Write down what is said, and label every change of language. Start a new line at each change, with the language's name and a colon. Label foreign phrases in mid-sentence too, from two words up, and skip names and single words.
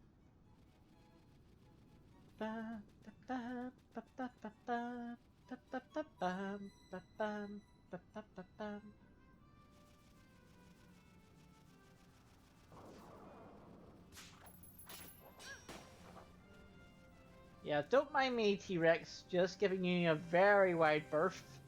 English: Ba ba ba ba ba ba ba ba ba ba bam ba bam ba ba ba bam. Yeah, don't mind me, T-Rex, just giving you a very wide berth.